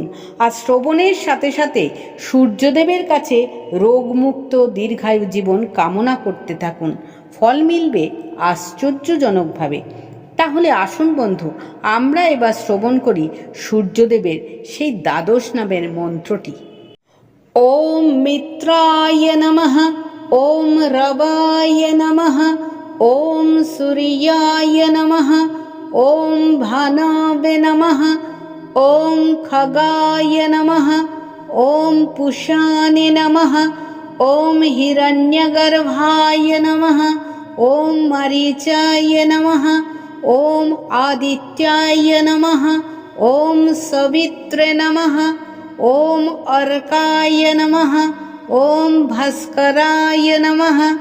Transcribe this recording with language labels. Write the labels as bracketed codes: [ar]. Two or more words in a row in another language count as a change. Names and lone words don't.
[bn] আর শ্রবণের সাথে সাথে সূর্যদেবের কাছে রোগমুক্ত দীর্ঘায়ু জীবন কামনা করতে থাকুন। ফল মিলবে আশ্চর্যজনকভাবে। তাহলে আসুন বন্ধু, আমরা এবার শ্রবণ করি সূর্যদেবের সেই দ্বাদশ নামের মন্ত্রটি। [sa] ওম মিত্রায় নমঃ, ওম রবায় নমঃ, ওম সূর্যায় নমঃ, ওম ভানবে নমঃ, ওম খগায় নমঃ, ওম পুষানে নমঃ, ওম হিরণ্যগর্ভায় নমঃ, ওম মরিচায় নমঃ, ওম আদিত্যায় নমঃ, ওম সবিত্রে নমঃ, ওম অর্কায় নমঃ, ওম ভাস্করায় নমঃ।